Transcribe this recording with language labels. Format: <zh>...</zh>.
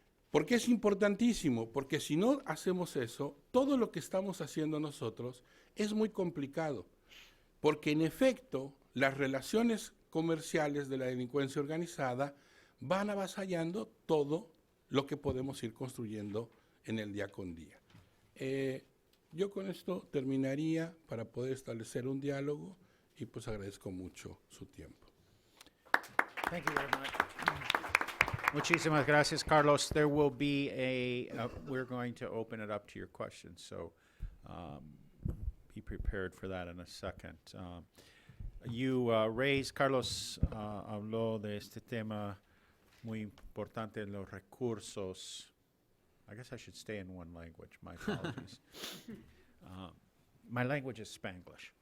<es>¿Por qué es importantísimo? Porque si no hacemos eso, todo lo que estamos haciendo nosotros es muy complicado, porque en efecto las relaciones comerciales de la delincuencia organizada van avasallando todo lo que podemos ir construyendo en el día con día. Yo con esto terminaría para poder establecer un diálogo y pues agradezco mucho su tiempo.</es> <en>Thank you very much.</en> <es>Muchísimas gracias, Carlos.</es> <en>There will be we're going to open it up to your questions, so be prepared for that in a second. You raised,</en> <es>Carlos habló de este tema muy importante, los recursos.</es> <en>I guess I should stay in one language, my apologies. My language is Spanglish.</en>